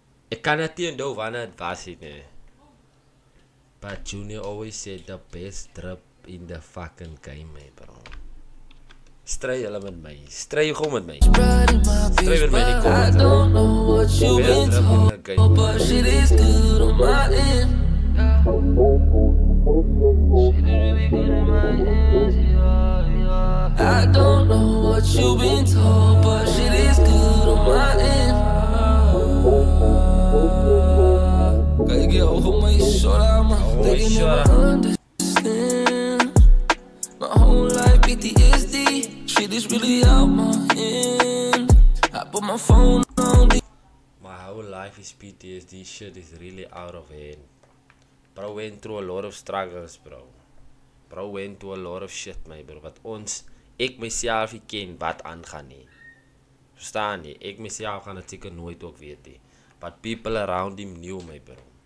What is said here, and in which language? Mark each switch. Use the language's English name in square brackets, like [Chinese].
[Afrikaans] Ek kan net nie onthou wanneer dit was nie. [English] But Junior always said the best drip in the fucking game, bro. [Afrikaans] Stry hulle met my. Stry gou met my. Stry met my in die comments. [English] I don't know what you've been told, but shit is good on my end. I don't know what you've been told, but shit is good on my end. Gotta get over my shoulder, man. They can never understand. My whole life PTSD. Shit is really out my hand. I put my phone on the. My whole life is PTSD. Shit is really out of hand. Bro went through a lot of struggles, bro. Bro went through a lot of shit, my bro. [Afrikaans] Wat ons, ek myself nie ken wat aangaan nie. Verstaan nie? Ek myself gaan dit seker nooit ook weet nie. [English] But people around him knew, my bro.